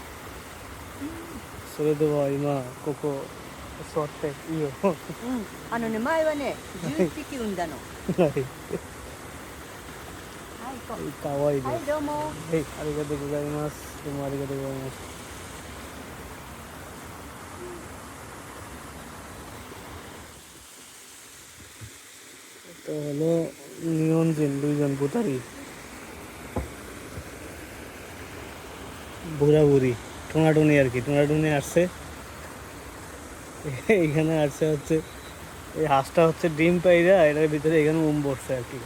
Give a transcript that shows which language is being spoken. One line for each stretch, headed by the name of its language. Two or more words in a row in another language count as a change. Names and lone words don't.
Japanese: それでは今ここ座っていいよ。はうん。前はね、11匹産んだの。い。はい、行こかわいいです。う。はい、どうも。はい、ありがとうございます。どうもありがとうございます。
Bangla: এটা হলো নিরঞ্জন দুইজন বুতারি বুড়া বুড়ি টোনাটুনি আর কি টোনাটুনি আসছে এখানে আসছে হচ্ছে এই হাঁসটা হচ্ছে ডিম পাইরা এটার ভিতরে এখানে বসছে আর কি।